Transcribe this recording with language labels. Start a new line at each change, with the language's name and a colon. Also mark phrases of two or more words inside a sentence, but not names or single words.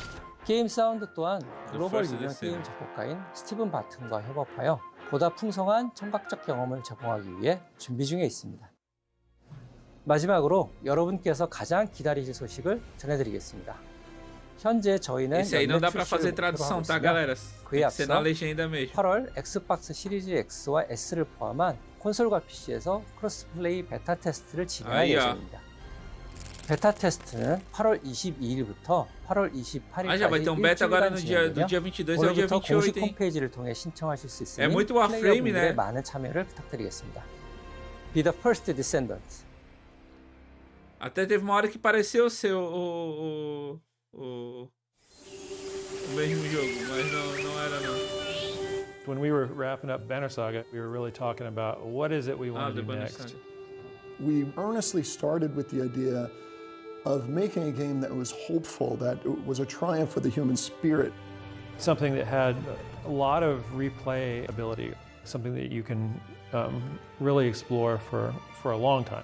Korean: 게임 사운드 또한 글로벌 유명 게임 작곡가인 스티븐 바튼과 협업하여 보다 풍성한 청각적 경험을 제공하기 위해 준비 중에 있습니다. 마지막으로 여러분께서 가장 기다리실 소식을 전해드리겠습니다. 현재 저희는
Portuguese: Esse aí não dá pra
Korean: 연매
Portuguese: fazer
Korean: 출시를
Portuguese: tradução,
Korean: 목표로
Portuguese: tá,
Korean: 하고
Portuguese: galera?
Korean: 있으며
Portuguese: Tem
Korean: 그에
Portuguese: que ser na
Korean: 앞서
Portuguese: legenda mesmo.
Korean: 8월 엑스박스 시리즈 X와 S를 포함한 콘솔과 PC에서 크로스플레이 베타 테스트를 진행할 아이야. 예정입니다. 베타 테스트는 8월 22일부터 8월 28일까지
Portuguese: já vai ter beta agora do dia 22 ao dia
Korean: 오늘부터 공식
Portuguese: 28, hein?
Korean: 홈페이지를 통해 신청하실 수 있으니
Portuguese: É muito Warframe,
Korean: 플레이어분들의
Portuguese: né?
Korean: 많은 참여를 부탁드리겠습니다.
English: Be the first descendant.
Portuguese: Até teve uma hora que pareceu ser o mesmo jogo, mas não era não.
English: When we were wrapping up Banner Saga, we were really talking about what is it we want to do Banner next. Saga. We earnestly started with the idea of making a game that was hopeful, that it was a triumph for the human spirit. Something that had a lot of replay ability, something that you can really explore for a long time.